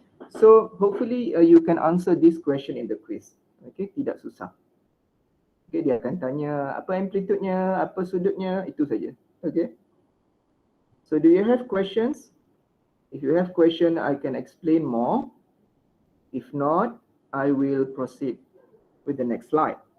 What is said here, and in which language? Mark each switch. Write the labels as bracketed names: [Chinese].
[English] So hopefully you can answer this question in the quiz. [Malay] Okay, tidak susah. Okay, dia akan tanya apa amplitudenya, apa sudutnya, itu saja. Okay. [English] So do you have questions? If you have question, I can explain more. If not, I will proceed with the next slide.